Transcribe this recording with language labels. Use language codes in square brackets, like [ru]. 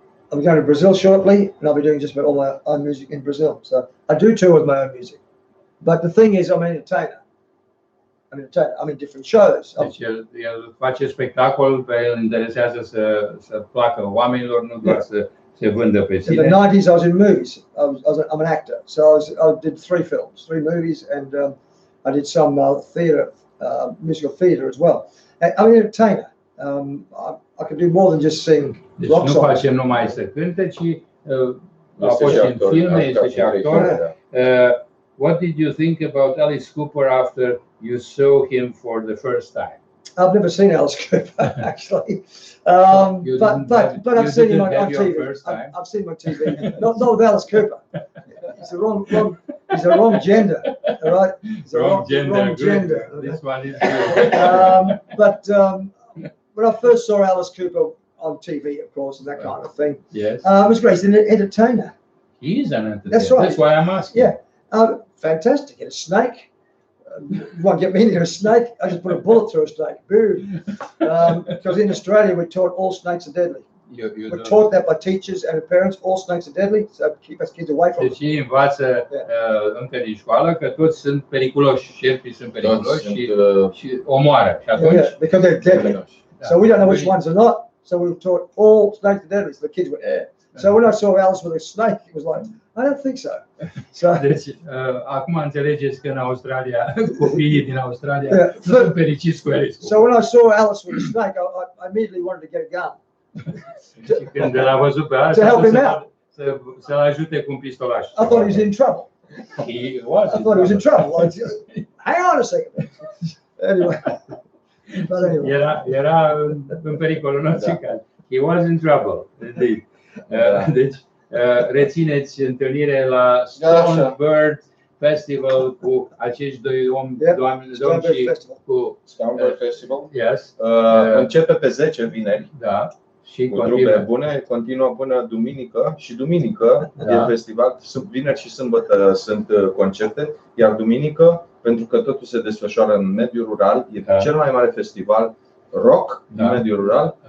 [en] I'll be going to Brazil shortly, and I'll be doing just about all my own music in Brazil. So I do tour with my own music, but the thing is, I'm an entertainer. I'm in different shows. [ro] Deci el face spectacol, pe el interesează să placă oamenilor, nu doar să se vândă pe sine. [en] In the 90s, I was in movies. I'm an actor, so I did 3 films, 3 movies, and I did some theatre, musical theatre as well. And I'm an entertainer. I can do more than just sing rock songs. [ro] Deci nu facem numai să cânte, ci a fost în filme, este și actor. [en] What did you think about Alice Cooper after you saw him for the first time? I've never seen Alice Cooper actually, but I've seen him on TV. I've seen him on TV. Not with Alice Cooper. He's the wrong gender. All right. He's the wrong gender. This one is good. But when I first saw Alice Cooper on TV, of course, and that kind of thing, yes, it was great. He's an entertainer. He is an entertainer. That's right. That's why I'm asking. Yeah. Fantastic. Get a snake. You won't get me near a snake. I just put a bullet through a snake. Boom. Because in Australia, we're taught all snakes are deadly. We're taught that by teachers and parents. All snakes are deadly, so keep us kids away from them. [ro] Deci învață încă din școală că toți sunt periculoși, șerpii sunt periculoși și omoară. Și atunci, [en] yeah, because they're deadly. So we don't know which ones are not. So we were taught all snakes are deadly. So the kids were So when I saw Alice with a snake, it was like, I don't think so. [ro] Deci, acum înțelegeți că în Australia, copiii din Australia sunt fericiți cu Alice. [en] So when I saw Alice with a snake, I immediately wanted to get a gun. [ro] Când l-a văzut pe Alice, să-l ajute cu un pistolaș. [en] I thought he was in trouble. I thought he was in trouble. Hang on a second. Anyway. [ro] Era în pericolul nostru. [en] He was in trouble, indeed. [ro] Deci, rețineți întâlnire la Stone Bird Festival cu acești doi domni și cu [en] Stone Bird Festival. Yes. [ro] Începe pe 10 vineri. Da. Și cu trupe bune, continuă până duminică și duminică e festival, vineri și sâmbătă sunt concerte, iar duminică, pentru că totul se desfășoară în mediul rural, e cel mai mare festival rock din mediul rural.